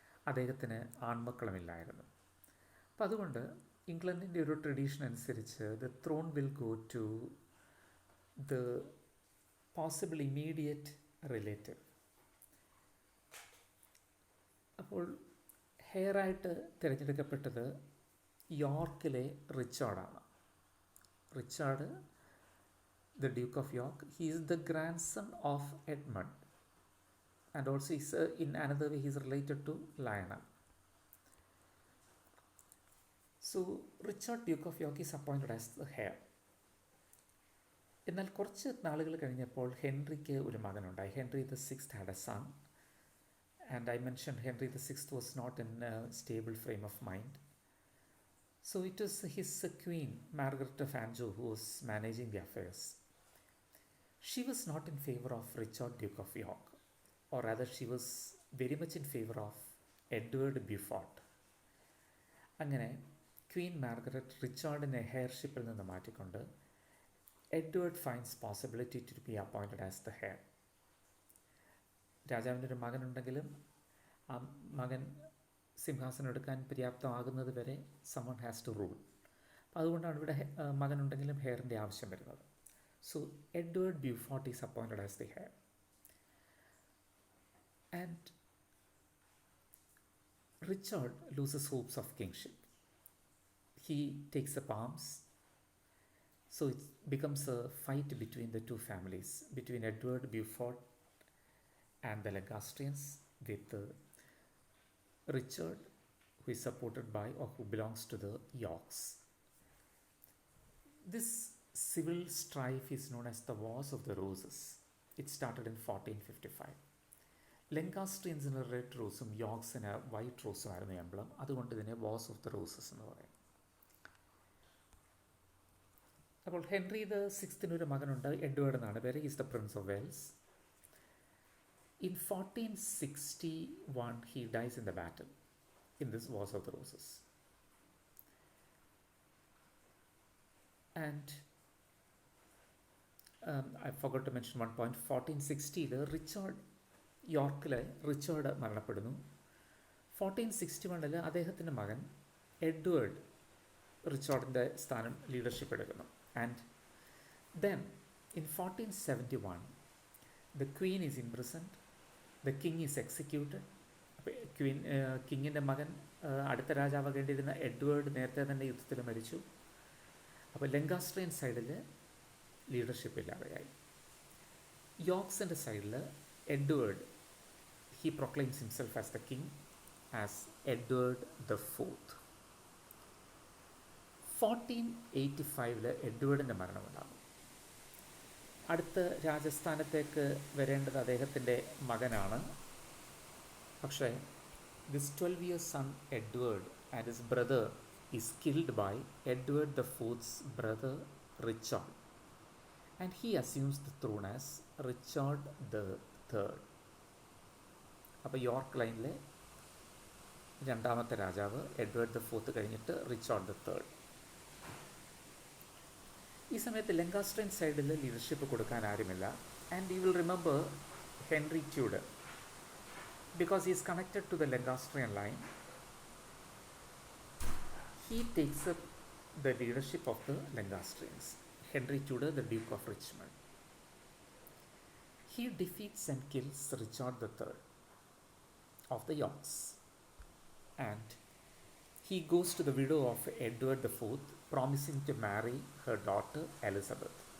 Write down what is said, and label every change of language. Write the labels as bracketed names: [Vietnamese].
[Malayalam] അദ്ദേഹത്തിന് ആൺമക്കളുമില്ലായിരുന്നു. അപ്പം അതുകൊണ്ട് ഇംഗ്ലണ്ടിൻ്റെ ഒരു ട്രഡീഷൻ അനുസരിച്ച് [English] The throne will go to the possible immediate relative. [Malayalam] അപ്പോൾ ഹെയറായിട്ട് തിരഞ്ഞെടുക്കപ്പെട്ടത് യോർക്കിലെ റിച്ചാർഡാണ്. [English] Richard the Duke of York, he is the grandson of Edmund, and also he's, in another way he is related to Lionel. So Richard Duke of York is appointed as the heir. [Malayalam] എന്നാൽ കുറച്ച് നാളുകൾ കഴിഞ്ഞപ്പോൾ Henrik ഒരു മകനുണ്ടായി. [English] Henry the sixth had a son, and I mention Henry the sixth was not in a stable frame of mind. So it was his queen, Margaret of Anjou, who was managing the affairs. She was not in favor of Richard Duke of York, or rather she was very much in favor of Edward Beaufort. [Malayalam] അങ്ങനെ Queen Margaret റിച്ചാർഡിനെ ഹെയർഷിപ്പിൽ നിന്ന് മാറ്റിക്കൊണ്ട് Edward [English] Finds possibility to be appointed as the heir. [Malayalam] രാജാവിൻ്റെ ഒരു മകനുണ്ടെങ്കിലും ആ മകൻ സിംഹാസനം എടുക്കാൻ പര്യാപ്തമാകുന്നത് വരെ [English] Someone has to rule. [Malayalam] അപ്പോൾ അതുകൊണ്ടാണ് ഇവിടെ മകനുണ്ടെങ്കിലും ഹെയറിൻ്റെ ആവശ്യം വരുന്നത്. [English] So Edward Beaufort is appointed as the heir, and Richard loses hopes of kingship. He takes up arms, so it becomes a fight between the two families, between Edward Beaufort and the Lancastrians, with Richard, who is supported by or who belongs to the Yorks. This civil strife is known as the Wars of the Roses. It started in 1455. [Malayalam] ലെങ്കാസ്ട്രിയൻസിന് red റോസും യോർക്സിന് white റോസും ആയിരുന്നു emblem. അതുകൊണ്ട് ഇതിനെ wars of the roses എന്ന് പറയും. അപ്പോൾ Henry the സിക്സ്തിനൊരു മകനുണ്ട്, Edward എന്നാണ് പേര്. [English] Is the prince of Wales. In 1461 he dies in the battle in this Wars of the Roses. And I forgot to mention one point. [Malayalam] 1460 Richard യോർക്കിലെ Richard മരണപ്പെടുന്നു. 1461 അദ്ദേഹത്തിൻ്റെ മകൻ Edward റിച്ചാർഡിൻ്റെ സ്ഥാനം leadership എടുക്കുന്നു. [English] And then in 1471 the queen is imprisoned, the king is executed. [Malayalam] അപ്പോൾ കിങ്ങിൻ്റെ മകൻ അടുത്ത രാജാവാകേണ്ടിയിരുന്ന Edward നേരത്തെ തന്നെ യുദ്ധത്തിൽ മരിച്ചു. അപ്പോൾ ലെങ്കാസ്ട്രിയൻ സൈഡിൽ ലീഡർഷിപ്പ് ഇല്ലാതെയായി. യോർക്സിൻ്റെ സൈഡിൽ [English] Edward, he proclaims himself as the king, as Edward the Fourth. [Malayalam] 1485 എഡ്വേർഡിൻ്റെ മരണമുണ്ടാകും. അടുത്ത രാജസ്ഥാനത്തേക്ക് വരേണ്ടത് അദ്ദേഹത്തിൻ്റെ മകനാണ്. [English] പക്ഷേ this 12 years son Edward and his brother is killed by Edward the Fourth's brother Richard, and he assumes the throne as Richard the Third. [Malayalam] അപ്പോൾ York ലൈനിലെ രണ്ടാമത്തെ രാജാവ് Edward the fourth കഴിഞ്ഞിട്ട് റിച്ചാർഡ് ദ തേർഡ്. ഈ സമയത്ത് ലെങ്കാസ്ട്രിയൻ സൈഡിൽ leadership കൊടുക്കാൻ ആരുമില്ല. [English] And you will remember Henry Tudor, because he is connected to the Lancastrian line. He takes up the leadership of the Lancastrians. Henry Tudor, the Duke of Richmond. He defeats and kills Richard III of the Yorks, and he goes to the widow of Edward IV, promising to marry her daughter Elizabeth.